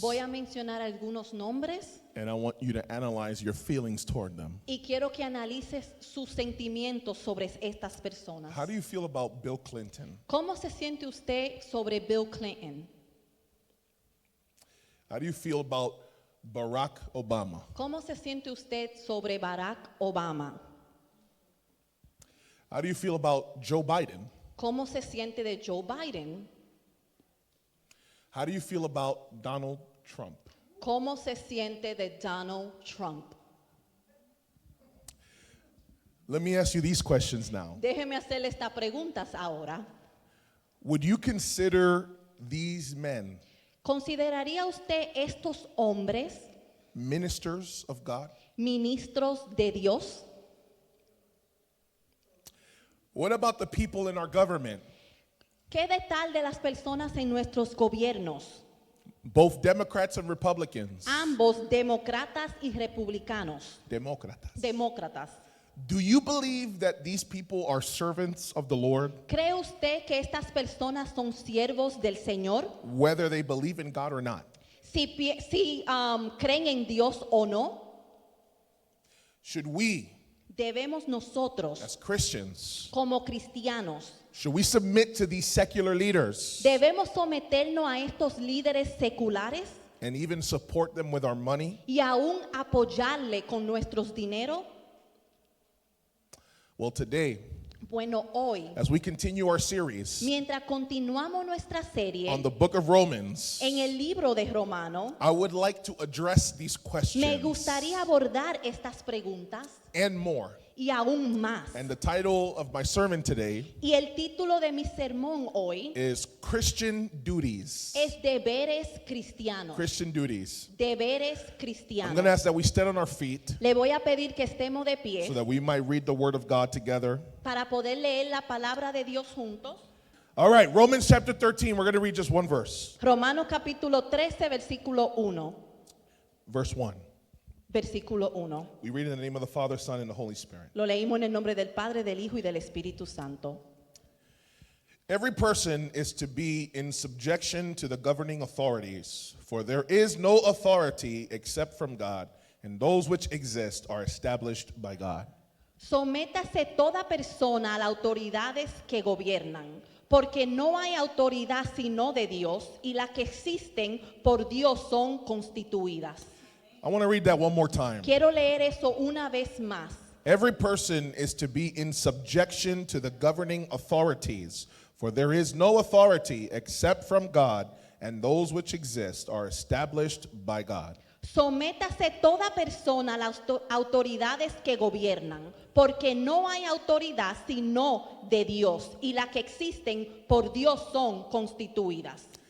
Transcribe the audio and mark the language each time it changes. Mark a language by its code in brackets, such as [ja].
[es] Voy a mencionar algunos nombres [en] and I want you to analyze your feelings toward them. [es] y quiero que analices sus sentimientos sobre estas personas. [en] How do you feel about Bill Clinton? [es] ¿Cómo se siente usted sobre Bill Clinton? [en] How do you feel about Barack Obama? [es] ¿Cómo se siente usted sobre Barack Obama? [en] How do you feel about Joe Biden? [es] ¿Cómo se siente de Joe Biden? [en] How do you feel about Donald Trump? [es] ¿Cómo se siente de Donald Trump? [en] Let me ask you these questions now. [es] Déjeme hacerle estas preguntas ahora. [en] Would you consider these men [es] ¿Consideraría usted estos hombres [en] ministers of God? [es] ministros de Dios? [en] What about the people in our government, [es] ¿Qué de tal de las personas en nuestros gobiernos? [en] both Democrats and Republicans? [es] Ambos demócratas y republicanos. Demócratas. [en] Do you believe that these people are servants of the Lord, [es] ¿Cree usted que estas personas son siervos del Señor? [en] whether they believe in God or not? [es] Si creen en Dios o no, [en] Should we, [es] debemos nosotros, [en] as Christians, [es] como cristianos, [en] should we submit to these secular leaders [es] debemos someternos a estos líderes seculares [en] and even support them with our money? [es] y aún apoyarle con nuestros dineros? [en] Well, today, [es] Bueno, hoy, [en] as we continue our series [es] mientras continuamos nuestra serie [en] on the book of Romans, [es] en el libro de Romano, [en] I would like to address these [es] me [en] questions [es] gustaría abordar estas preguntas [en] and more. [es] y aún más. [en] And the title of my sermon today [es] Y el título de mi sermón hoy [en] is Christian Duties. [es] es Deberes Cristianos. [en] Christian Duties. [es] Deberes [en] I'm [es] Cristianos. [en] going to ask that we stand on our feet [es] Le voy a pedir que estemos de pie [en] so that we might read the Word of God together. [es] para poder leer la palabra de Dios juntos. [en] All right, Romans chapter 13, we're going to read just one verse. [es] Romanos capítulo 13, versículo 1. [en] Verse 1. [es] Versículo 1. [en] We read in the name of the Father, Son, and the Holy Spirit. [es] Lo leímos en el nombre del Padre, del Hijo y del Espíritu Santo. [en] Every person is to be in subjection to the governing authorities, for there is no authority except from God, and those which exist are established by God. [es] Sométase toda persona a las autoridades que gobiernan, porque no hay autoridad sino de Dios, y las que existen por Dios son constituidas. [en] I want to read that one more time. [es] Quiero leer eso una vez más. [en] Every person is to be in subjection to the governing authorities, for there is no authority except from God, and those which exist are established by God. [es] Sométase toda persona a las autoridades que gobiernan, porque no hay autoridad sino de Dios, y las que existen por Dios son constituidas.